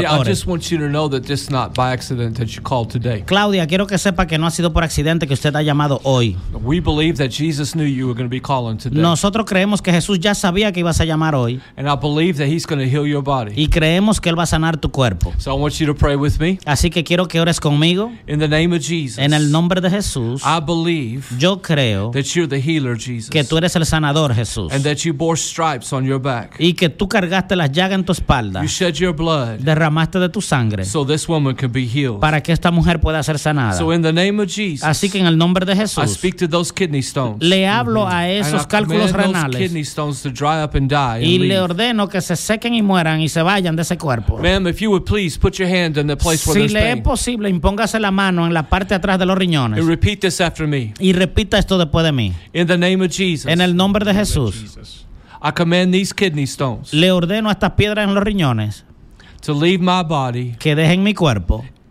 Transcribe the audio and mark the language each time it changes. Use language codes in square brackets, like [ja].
[en] I just want you to know that this is not by accident that you called today. [es] Claudia, quiero que sepa que no ha sido por accidente que usted ha llamado hoy. [en] We believe that Jesus knew you were going to be calling today. [es] Nosotros creemos que Jesús ya sabía que ibas a llamar hoy. [en] And I believe that he's going to heal your body. [es] Y creemos que él va a sanar tu cuerpo. [en] So I want you to pray with me. [es] Así que quiero que ores conmigo. [en] In the name of Jesus. [es] En el nombre de Jesús. [en] I believe. [es] Yo creo. [en] That you're the healer, Jesus. [es] Que tú eres el sanador, Jesús. [en] And that you bore stripes on your back. [es] Y que tú cargaste las llagas en tu espalda. [en] You shed your blood. [es] Derramaste de tu sangre. [en] So this woman could be healed. [es] Para que esta mujer pueda ser sanada. [en] So in the name of Jesus. [es] Así que en el nombre de Jesús. [en] I speak to those kidney stones. [es] Le hablo a esos cálculos renales. [en] And I command those kidney stones to dry up and die. [es] Y le ordeno que se sequen y mueran y se vayan de ese cuerpo. [en] Ma'am, if you would please put your hand in the place where [es] si [en] there's pain. [es] Si le es posible, impóngase la mano en la parte atrás de los riñones. [en] And repeat this after me. [es] Y repita esto después de mí. [en] In the name of Jesus. [es] En el nombre de Jesús. [en] I command these kidney stones. [es] Le ordeno estas piedras en los riñones. [en] To leave my body. [es] Que dejen mi cuerpo.